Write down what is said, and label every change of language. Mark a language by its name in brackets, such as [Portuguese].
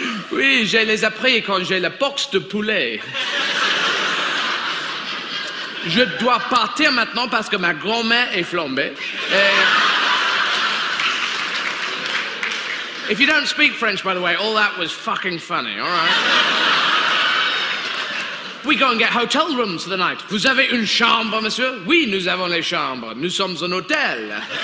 [French] Oui, je les appris quand j'ai la boxe de poulet. Je dois partir maintenant parce que ma grand-mère est flambée. [English] If you don't speak French, by the way, all that was fucking funny, all right? We go and get hotel rooms for the night. [French] Vous avez une chambre, monsieur? Oui, nous avons les chambres. Nous sommes un hôtel.